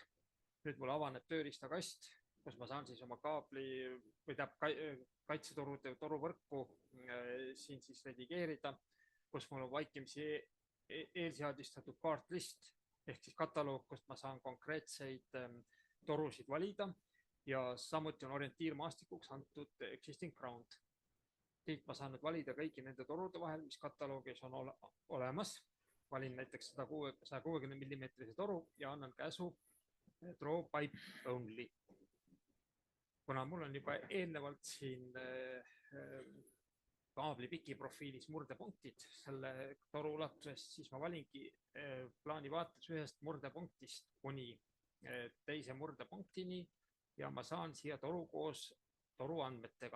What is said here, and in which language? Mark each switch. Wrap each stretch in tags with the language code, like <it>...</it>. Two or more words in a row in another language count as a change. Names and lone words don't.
<et>Nüüd mul avaneb tööriistakast, kus ma saan siis oma kaabli või kaitsetorude toruvõrku siin siis redigeerida, kus mul on vaikimisi eelseadistatud kaartlist ehk siis kataloog, kust ma saan konkreetseid torusid valida ja samuti on orientiirmaastikuks antud</et> <en>existing ground.</en> <et>Siit ma saan nüüd valida kõigi nende torude vahel, mis kataloogis on olemas. Valin näiteks 160 mm toru ja annan käsu</et> <en>draw pipe only.</en> <et>Kuna mul on juba eelnevalt siin kaabli pikiprofiilis murdepunktid selle toru ulatusest, siis ma valingi plaani vaates ühest murdepunktist kuni teise murdepunktini ja ma saan siia toru koos toru andmetega.</et>